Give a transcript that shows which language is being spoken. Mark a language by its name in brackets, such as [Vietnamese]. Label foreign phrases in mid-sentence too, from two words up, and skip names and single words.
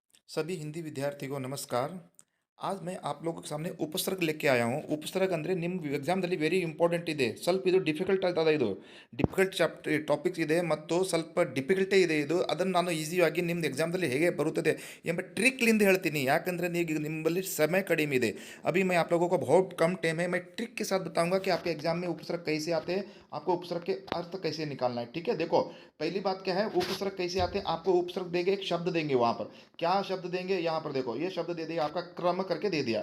[Hindi] सभी हिंदी विद्यार्थी को नमस्कार। आज मैं आप लोगों के सामने उपसर्ग लेके आया हूँ। [Kannada] उपसर्ग ಅಂದರೆ ನಿಮ್ಮ ಎಕ್ಸಾಮ್ದಲ್ಲಿ [English] very important [Kannada] ಇದೆ. ಸ್ವಲ್ಪ ಇದು ಡಿಫಿಕಲ್ಟ್ ಆಗ್ತದೆ. ಇದು [English] difficult topics [Kannada] ಇದೆ ಮತ್ತು ಸ್ವಲ್ಪ ಡಿಫಿಕಲ್ಟೇ ಇದೆ ಇದು. ಅದನ್ನು ನಾನು ಈಸಿಯಾಗಿ ನಿಮ್ದು ಎಕ್ಸಾಮ್ದಲ್ಲಿ ಹೇಗೆ ಬರುತ್ತದೆ ಎಂಬ ಟ್ರಿಕ್ಲಿಂದ ಹೇಳ್ತೀನಿ. ಯಾಕಂದರೆ ನೀವು ನಿಮ್ಮಲ್ಲಿ [Hindi] समय कम [Kannada] ಇದೆ. [Hindi] अभी मैं आप लोगों को बहुत कम टाइम है, मैं ट्रिक के साथ बताऊंगा कि आपके एग्जाम में उपसर्ग कैसे आते हैं, आपको उपसर्ग के अर्थ कैसे निकालना है। ठीक है, देखो पहली बात क्या है, उपसर्ग कैसे आते हैं। आपको उपसर्ग देंगे, एक शब्द देंगे, वहां पर क्या शब्द देंगे, यहाँ पर देखो ये शब्द दे दिया आपका, क्रम करके दे दिया।